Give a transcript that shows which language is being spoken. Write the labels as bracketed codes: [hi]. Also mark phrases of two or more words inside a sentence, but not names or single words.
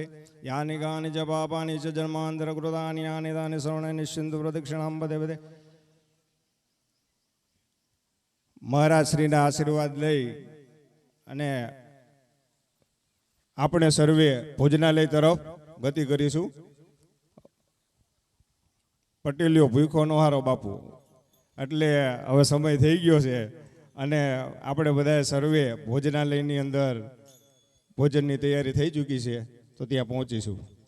[sa] यानि कानि च पापानि च जन्मांतर कृतानि यानि तानि सर्वाणि निश्चिन्तु प्रदक्षिणां पदे पदे। [gu] મહારાજ શ્રીના આશીર્વાદ લઈ અને આપણે સર્વે ભોજનાલય તરફ ગતિ કરીશું। પટેલીઓ ભૂખો નો હારો બાપુ, એટલે હવે સમય થઈ ગયો છે અને આપણે બધા સર્વે ભોજનાલયની અંદર ભોજનની તૈયારી થઈ ચૂકી છે, તો ત્યાં પહોંચીશું।